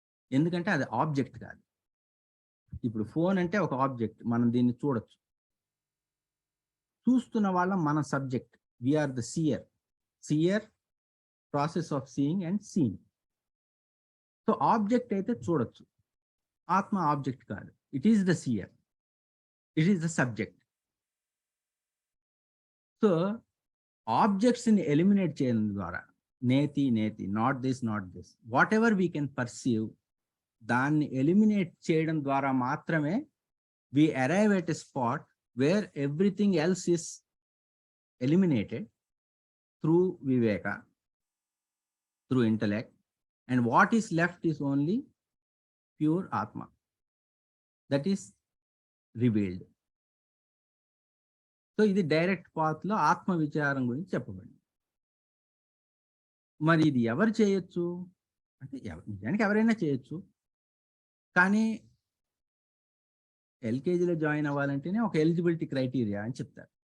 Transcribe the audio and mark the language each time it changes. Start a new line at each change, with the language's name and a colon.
Telugu: ఎందుకంటే అది ఆబ్జెక్ట్ కాదు. ఇప్పుడు ఫోన్ అంటే ఒక ఆబ్జెక్ట్, మనం దీన్ని చూడొచ్చు. చూస్తున్న వాళ్ళం మన subject,
English: We are the seer, process of seeing and seeing.
Telugu: So object అయితే చూడొచ్చు, ఆత్మ ఆబ్జెక్ట్ కాదు.
English: It is the seer, it is the subject.
Telugu: So ఆబ్జెక్ట్స్ని eliminate చేయడం ద్వారా, నేతి,
English: not this, whatever we can perceive,
Telugu: దాన్ని ఎలిమినేట్ చేయడం ద్వారా మాత్రమే
English: we arrive at a spot where everything else is eliminated through viveka, through intellect, and what is left is only pure atma that is revealed.
Telugu: So ఇది direct పాత్లో ఆత్మ విచారం గురించి చెప్పబడింది. మరి ఇది ఎవరు చేయొచ్చు అంటే, నిజానికి ఎవరైనా చేయొచ్చు. కానీ ఎల్కేజీలో జాయిన్ అవ్వాలంటేనే ఒక ఎలిజిబిలిటీ క్రైటీరియా అని చెప్తారు.